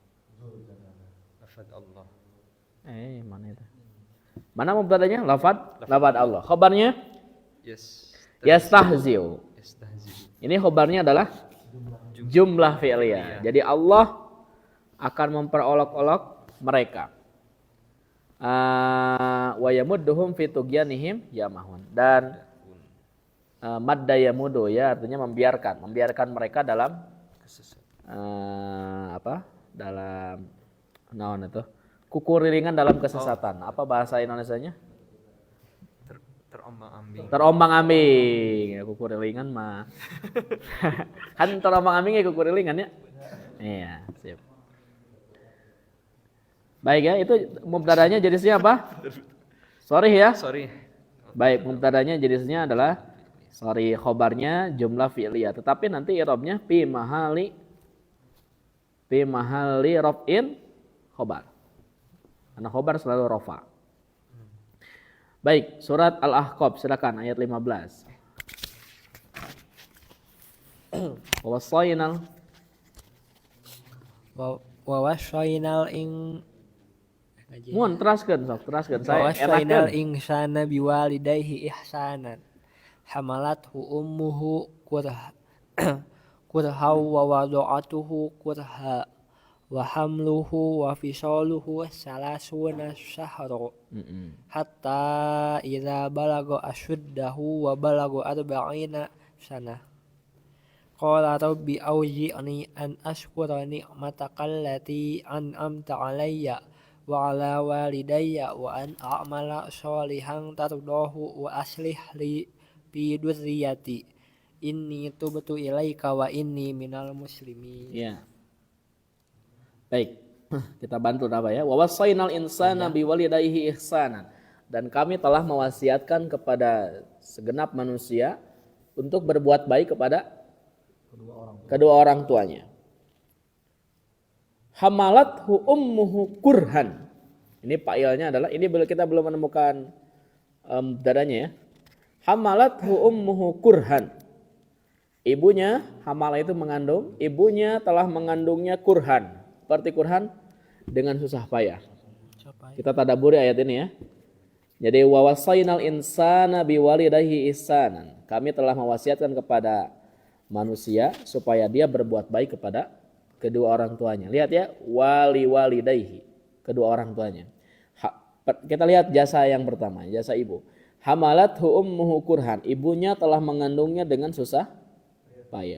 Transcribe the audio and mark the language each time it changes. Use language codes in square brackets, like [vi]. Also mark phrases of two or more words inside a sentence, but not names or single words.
[id] Mana itu? Mana mubtadanya? Lafaz Allah. Khabarnya? Yastahzi'u. Ini khabarnya adalah [ar] جملة فعلية. [id] Jadi Allah akan memperolok-olok mereka. [ar] ويمدهم في طغيانهم يعمهون. [id] Dan [ar] مد يمد [id] ya artinya membiarkan mereka dalam dalam naon itu? Kukurilingan dalam kesesatan. Apa bahasa Indonesianya? Terombang-ambing. Ya, [su] kukurilingan mah. [id] Kan terombang-ambing ya kukurilingan ya. Iya, siap. Baik ya, itu mubtadanya jenisnya apa? Sorry ya. Baik, mubtadanya jenisnya adalah khobarnya [ar] جملة فعلية. [id] Tetapi nanti i'rabnya [ar] في محل رفع خبر. [id] Karena khobar selalu rafa. Baik, surat Al-Ahqaf silakan ayat 15. [su] Wawasainal Mun teraskeun saya [ar] ووصينا الإنسان بوالديه إحسانا حملته أمه كرها ووضعته كرها وحمله و وفصاله ثلاثون شهرا حتى إذا بلغ أشده وبلغ أربعين سنة قال رب أوزعني أن أشكر نعمتك التي أنعمت علي وعلى والدي وأن أعمل صالحا ترضاه وأصلح لي في ذريتي إني تبت إليك وإني من المسلمين. [id] Ya. Baik, kita bantu apa ya? [ar] ووصينا الإنسان بوالديه إحسانا. [id] dan kami telah mewasiatkan kepada segenap manusia untuk berbuat baik kepada kedua orang tuanya. [ar] حملته أمه كرها. [id] Ini fa'ilnya adalah, ini kita belum menemukan dadanya ya. [ar] حملته أمه كرها. [id] Ibunya, hamala itu mengandung, ibunya telah mengandungnya kurhan. Seperti kurhan, dengan susah payah. Kita tadabburi ayat ini ya. Jadi [ar] ووصينا الإنسان بوالديه إحسانا. [id] Kami telah mewasiatkan kepada manusia supaya dia berbuat baik kepada kedua orang tuanya. Lihat ya, walidayhi, kedua orang tuanya. Kita lihat jasa yang pertama, jasa ibu. [ar] حملته أمه كرها. [id] Ibunya telah mengandungnya dengan susah payah.